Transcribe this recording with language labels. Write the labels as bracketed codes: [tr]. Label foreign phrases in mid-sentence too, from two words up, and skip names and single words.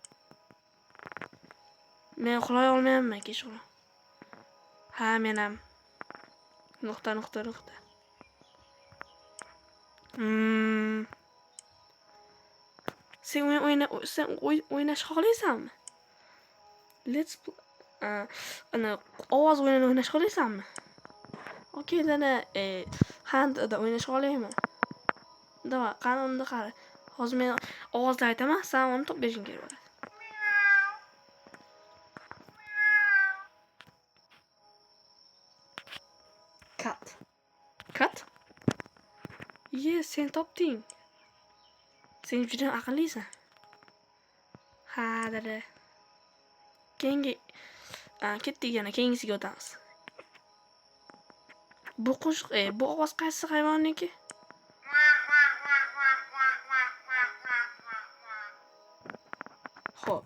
[uz] Men uxlay olmayapman, kechqurun. Ha, men ham. Nuqta. Sen o'ynashni xohlaysanmi? [en] Let's play. [uz] Ana ovoz o'yinini o'ynashni xohlaysanmi? Okey, dada, handda o'ynashni xohlayman. Davay, qani unda qara. Hozir men ovozda aytaman, sen uni to'plashing kerak bo'ladi. Cut? Yes, sen topding. Sen juda aqllisan. Ha, dada. Ketdik yana, keyingisiga o'tamiz. Bu qo'shiq, bu ovoz qaysi hayvonniki? Xo'p.